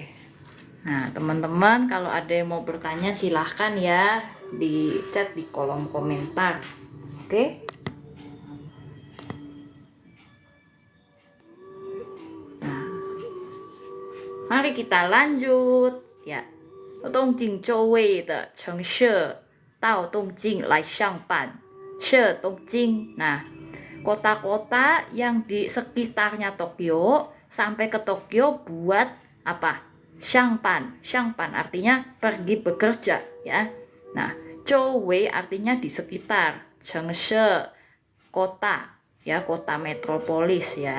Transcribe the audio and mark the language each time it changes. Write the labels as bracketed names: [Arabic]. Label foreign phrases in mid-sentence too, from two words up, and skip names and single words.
[Indonesian] Nah, teman-teman, kalau ada yang mau bertanya silahkan ya di chat di kolom komentar. Oke? Nah, mari kita lanjut ya. [Chinese] 东京周围的城市到东京来上班。是东京. [Indonesian] Nah, kota-kota yang di sekitarnya Tokyo sampai ke Tokyo buat apa? Shangpan. Shangpan artinya pergi bekerja ya. Nah, Zhouwei artinya di sekitar. Chengshe kota ya, kota metropolis ya.